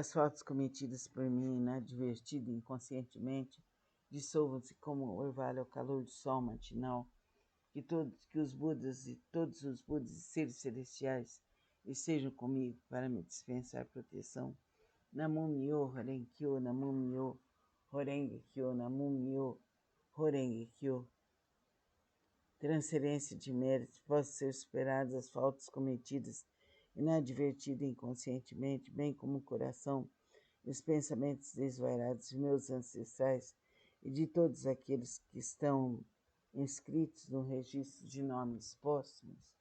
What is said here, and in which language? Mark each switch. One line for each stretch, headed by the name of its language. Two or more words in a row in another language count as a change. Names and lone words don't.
Portuguese: as faltas cometidas por mim inadvertida inconscientemente dissolvam-se como o orvalho ao calor do sol matinal, que os Budas e todos os Budas e seres celestiais estejam comigo para me dispensar proteção.
Japanese: 南無妙法蓮華経、南無妙法蓮華経、南無妙法蓮華経.
Portuguese: Transferência de méritos, possam ser superadas as faltas cometidas inadvertida inconscientemente, bem como o coração e os pensamentos desvairados de meus ancestrais e de todos aqueles que estão inscritos no registro de nomes póstumos.